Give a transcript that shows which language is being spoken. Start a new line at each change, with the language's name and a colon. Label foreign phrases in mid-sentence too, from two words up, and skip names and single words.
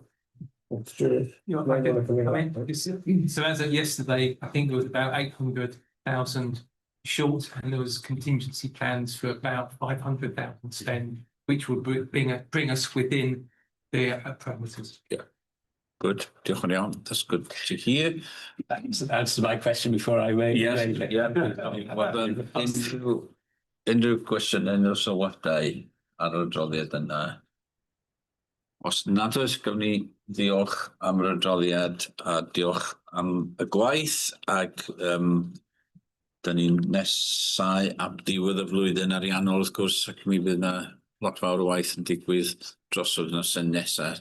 English: So as of yesterday, I think there was about 800,000 short, and there was contingency plans for about 500,000 spend, which would bring us within the parameters. Yeah. Good.
Welsh: Diolch yn iawn.
English: That's good to hear. Thanks. Answer my question before I wait. Yes. Yeah. Well then,
Welsh: unrhyw cwestiwn, unrhyw sylwadau ar y adroddiad yna. Os nad oes, gafon ni ddiolch am yr adroddiad a diolch am y gwaith ac da ni'n nesau am diwedd y flwyddyn ariannol wrth gwrs ac mi fydd yna lot fawr o waith yn digwydd dros yr wythnosau nesaf.